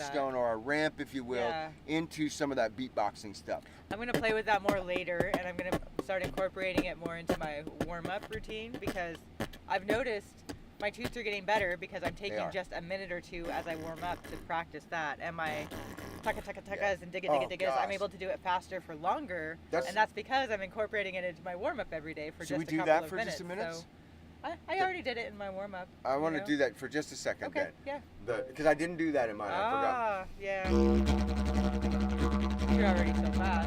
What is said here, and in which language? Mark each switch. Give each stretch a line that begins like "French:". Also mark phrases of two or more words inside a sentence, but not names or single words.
English: stone or a ramp, if you will, into some of that beatboxing stuff. I'm going to play with that more later, and I'm going to start incorporating it more into my warm-up routine because I've noticed my toots are getting better because I'm taking just a minute or two as I warm up to practice that. And my tucka-tucka-tuckas and digga-digga-diggas, I'm able to do it faster for longer. And that's because I'm incorporating it into my warm-up every day for just a couple of minutes. Should we do that for just a minute? So I already did it in my warm-up. I want to do that for just a second then. Yeah. Because I didn't do that in mine. I forgot. Yeah. You're already so fast.